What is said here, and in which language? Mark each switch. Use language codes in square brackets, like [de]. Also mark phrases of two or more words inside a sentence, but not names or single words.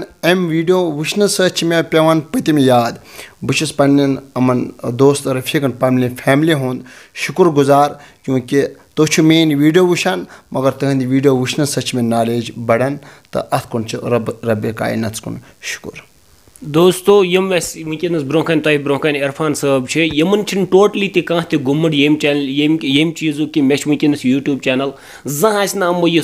[ks] अम वीडियो वुचन सत मे पेवान पतिम याद। बहुस पन्न अमन दोस्त रफीकन पन्न फैमिली हुंद शुक्रगुजार। क्योंकि तुम मेन वीडियो वुचान मगर तुंद वीडियो वुचन सत मे नॉलेज बढ़ान। तो अत कुन रब कायनात कुन शुक्र। दोस्तों यम वनकस ब्रोकन तुम ब्रोकन इरफान साहब यमन टोटली तह गुम्मड यम चीज़ कि मे वनकस यूट्यूब चैनल जमो यह